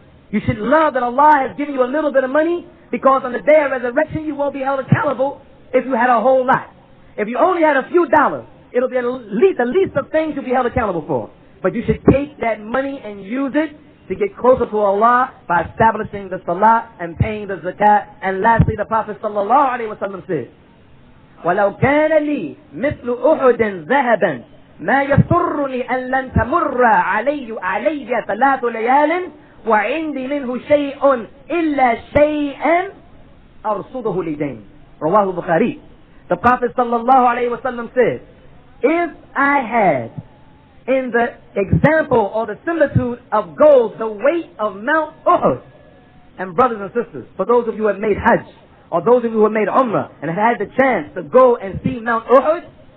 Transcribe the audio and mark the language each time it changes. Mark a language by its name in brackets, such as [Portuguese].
[English] You should love that Allah has given you a little bit of money, because on the day of resurrection you won't be held accountable if you had a whole lot. If you only had a few dollars, it'll be the least of things you'll be held accountable for. But you should take that money and use it to get closer to Allah by establishing the salah and paying the zakat. And lastly, the Prophet sallallahu alaihi wasallam said, [Arabic] وَلَوْ كَانَ لِي مِثْلُ أُحُدٍ ذَهَبًا مَا يَسُرُّنِي أَن لَن تَمُرَّ عَلَيَّ 3 لَيَالٍ وَعِنْدِي مِنْهُ شَيْءٌ إِلَّا شَيْئًا أَرْصُدُهُ لِدَيْنِ. Rawahu Bukhari. [English] The Prophet sallallahu alaihi wasallam said, if I had in the example or the similitude of gold the weight of Mount Uhud, and brothers and sisters, for those of you who have made Hajj, or those of you who have made Umrah and have had the chance to go and see Mount Uhud,